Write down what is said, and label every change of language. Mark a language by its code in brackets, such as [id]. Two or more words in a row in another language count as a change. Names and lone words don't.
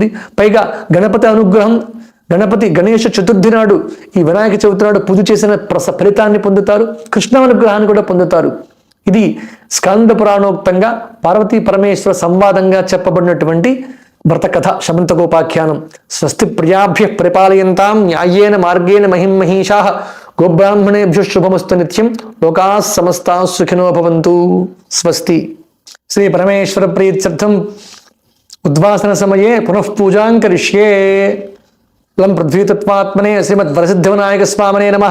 [te] పైగా గణపతి అనుగ్రహం, గణేష చతుర్థి నాడు, ఈ వినాయక చవితి నాడు పూజ చేసిన ఫలితాన్ని పొందుతారు, కృష్ణ అనుగ్రహాన్ని కూడా పొందుతారు. ఇది స్కంద పురాణోక్తంగా పార్వతీ పరమేశ్వర సంవాదంగా చెప్పబడినటువంటి వ్రతకథ శమంతకోపాఖ్యానం. [sa] స్వస్తి ప్రజాభ్య పరిపాలయంతాం న్యాయేన మార్గేణ మహిమహీషా గోబ్రాహ్మణేభ్యో శుభమస్తు నిత్యం లోకా సమస్తా సుఖినో భవంతు. స్వస్తి. శ్రీ పరమేశ్వర ప్రీత్యర్థం ఉద్వాసన సమయే పునః పూజాం కరిష్యే. లం పృథ్వీతత్వాత్మనే శ్రీమద్ వరసిద్ధివినాయక స్వామినే నమః.